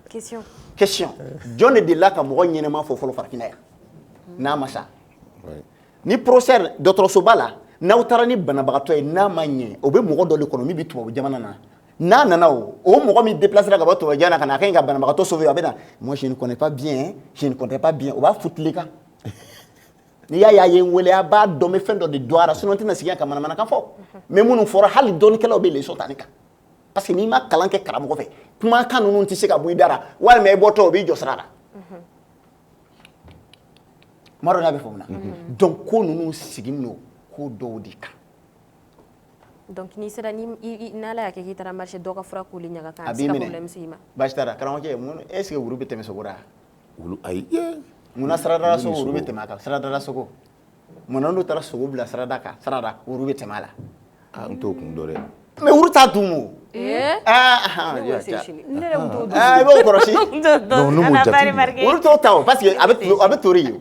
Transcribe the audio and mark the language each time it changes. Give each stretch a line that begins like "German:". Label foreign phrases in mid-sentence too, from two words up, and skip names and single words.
Bambara: question jɔn de delila ka mɔgɔ ɲɛnɛma fɔ fɔlɔ farafinna yan n'a ma sa ni professeur dɔgɔtɔrɔsoba la n'aw taara ni banabagatɔ ye n'a ma ɲɛ o bɛ mɔgɔ dɔ de kɔnɔ min bɛ tubabu jamana na n'a nana o mɔgɔ min déplacera ka bɔ tubabu jamana ka na a ka ɲi ka banabagatɔ sauver a bɛ na
French: moi je ne connais pas bien je ne connais pas bien
Bambara: o b'a futile kan n'i y'a ye a ye n wele a b'a dɔn n bɛ fɛn dɔ de dɔn a la sinon n tɛna segin ka manamanakan fɔ mais minnu fɔra hali dɔnnikɛlaw bɛ leçon ta ne kan
French: parce que
Bambara: n'i ma kalan kɛ karamɔgɔ fɛ kumakan ninnu tɛ se ka bɔ i da la walima i bɔtɔ o b'i jɔ sira la ma dɔn n'a bɛ faamu na donc ko ninnu sigilen don ko dɔw de kan donc n'i sera n'ala y'a kɛ k'i taara marché dɔ ka fura koli ɲaga kan a b'i minɛ baasi t'a la karamɔgɔkɛ
French: est ce que
Bambara: wulu bɛ tɛmɛ sogo da wulu ayi munna saradara sogo wulu bɛ tɛmɛ a kan saradara sogo munna n'u taara sogo bila sarada kan sarada wulu bɛ tɛmɛ a la n t'o kun dɔn dɛ mais wulu t'a dun o i b'o kɔrɔsi wulu t'o ta o parce que a bɛ tori ye